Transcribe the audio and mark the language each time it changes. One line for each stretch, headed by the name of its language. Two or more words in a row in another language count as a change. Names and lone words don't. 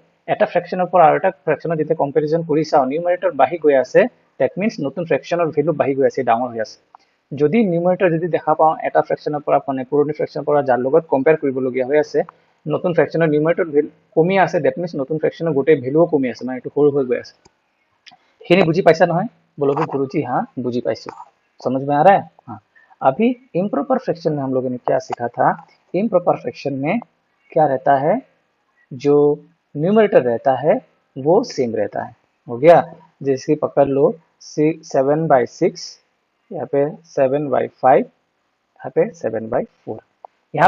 Assamese: এটা ফ্ৰেকশনৰ পৰা আৰু এটা ফ্ৰেকশনৰ যেতিয়া কম্পেৰিজন কৰি চাওঁ নিউমাৰেটৰ বাঢ়ি গৈ আছে
English: that means
Assamese: নতুন ফ্ৰেকশনৰ ভ্যালু বাঢ়ি গৈ আছে ডাঙৰ হৈ আছে যদি নিউমাৰেটৰ যদি দেখা পাওঁ এটা ফ্ৰেকশনৰ পৰা মানে পুৰণি ফ্ৰেকশনৰ পৰা যাৰ লগত কম্পেয়াৰ কৰিবলগীয়া হৈ আছে নতুন ফ্ৰেকশনৰ নিউমাৰেটৰ কমি আছে
English: that means
Assamese: নতুন ফ্ৰেকশনৰ গোটেই ভ্যালুও কমি আছে মানে এটো সৰু হৈ গৈ আছে খিনি বুঝি পাইছা নহয়
Hindi: बोलोगे गुरुजी हाँ
Assamese: বুজি পাইছে
Hindi: समझ में आ रहा है हाँ अभी
English: improper fraction
Hindi: में हम लोगों ने क्या सीखा था
English: improper fraction
Hindi: में क्या रहता है जो न्यूमरेटर रहता है वो सेम रहता है हो गया जैसे पकड़ लो 7/6 यहाँ पे 7/5 यहाँ पे 7/4 यहाँ